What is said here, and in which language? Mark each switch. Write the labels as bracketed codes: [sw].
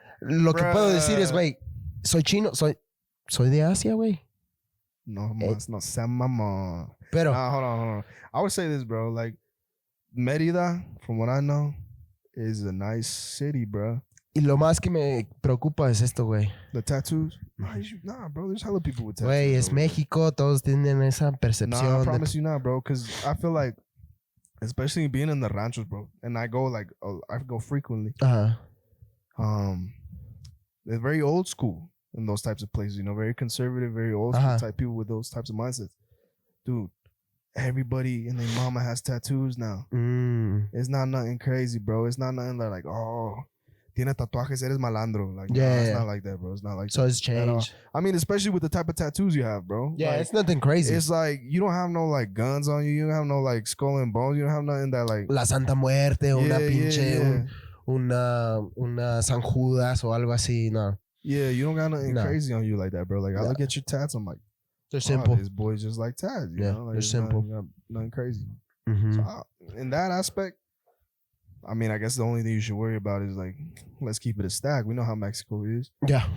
[es] Lo que puedo decir es, güey, soy chino, soy de Asia, güey. No, no sea mamá. Pero [en] hold on. I would say this, bro. Like, Mérida, from what I know, is a nice city, bro. [es] Y lo más que me preocupa es esto, güey. [en] The tattoos? Nah, bro. There's hella people with tattoos. [es] Güey, es México. Todos tienen esa percepción. [en] Nah, I promise you not, bro. Because I feel like, especially being in the ranchos, bro, and I go frequently. They're very old school in those types of places, very conservative, very old school type people with those types of mindsets. Dude, everybody and their mama has tattoos now. It's not nothing crazy, bro. It's not nothing like, oh, [es] tiene tatuajes, eres malandro. [en] Like, it's not like that, bro. It's not like that. So it's changed. I mean, especially with the type of tattoos you have, bro. Yeah, like, it's nothing crazy. It's like, you don't have no like guns on you. You don't have no like skull and bones. You don't have nothing that like... [es] La Santa Muerte, una pinche... Una San Judas o algo así, no. [en] Yeah, you don't got nothing crazy on you like that, bro. Like, I look at your tats, I'm like, they're simple. This boy's just like tats, you know? Like, they're simple. Nothing crazy. Mm-hmm. So, in that aspect, I mean, I guess the only thing you should worry about is like, let's keep it a stack. We know how Mexico is. Yeah.